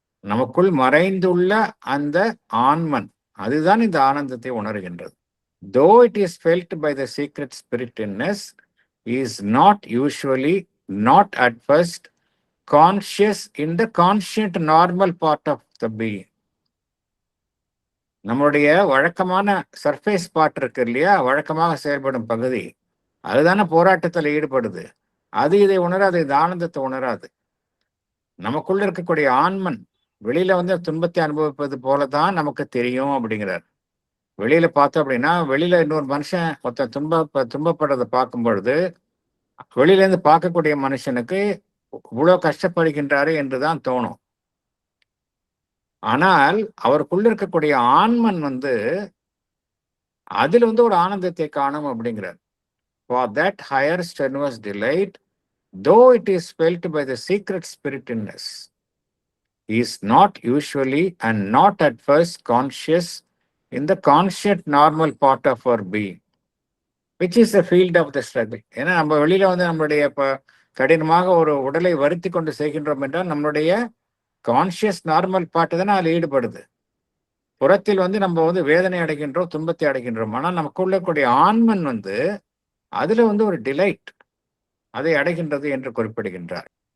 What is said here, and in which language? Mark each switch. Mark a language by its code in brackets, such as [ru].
[ta] நமக்குள் மறைந்துள்ள அந்த ஆன்மன் அதுதான் இந்த ஆனந்தத்தை உணர்கின்றது. [en] Though it is felt by the secret spirit in us, is not usually, not at first, conscious in the conscient normal part of the being. [ta] நம்மளுடைய வழக்கமான surface part இருக்கு இல்லையா, வழக்கமாக செயல்படும் பகுதி, அதுதானே போராட்டத்தில் ஈடுபடுது. அது இதை உணராது, இது ஆனந்தத்தை உணராது. நமக்குள்ள இருக்கக்கூடிய ஆன்மன் வெளியில வந்து துன்பத்தை அனுபவிப்பது போலதான் நமக்கு தெரியும் அப்படிங்கிறார். வெளியில பார்த்தோம் அப்படின்னா, வெளியில இன்னொரு மனுஷன் ஒருத்தன் துன்பப்படுறதை பார்க்கும் பொழுது, வெளியில இருந்து பார்க்கக்கூடிய மனுஷனுக்கு இவ்வளவு கஷ்டப்படுகின்றாரு என்றுதான் தோணும். ஆனால் அவருக்குள்ள இருக்கக்கூடிய ஆன்மன் வந்து அதுல வந்து ஒரு ஆனந்தத்தை காணும் அப்படிங்கிறார். [en] For that higher strenuous delight, though it is felt by the secret spirit in us, is not usually and not at first conscious in the conscious normal part of our being, which is the field of the struggle. [ta] ஏன்னா நம்ம வெளியில வந்து நம்மளுடைய கடினமாக ஒரு உடலை வருத்தி கொண்டு செய்கின்றோம் என்றால் நம்மளுடைய கான்சியஸ் நார்மல் பார்ட் தானே அதில் ஈடுபடுது. புறத்தில் வந்து நம்ம வந்து வேதனை அடைகின்றோம், துன்பத்தை அடைகின்றோம். ஆனால் நமக்குள்ள கூடிய ஆன்மன் வந்து அதுல வந்து ஒரு டிலைட் அதை அடைகின்றது என்று குறிப்பிடுகின்றார்.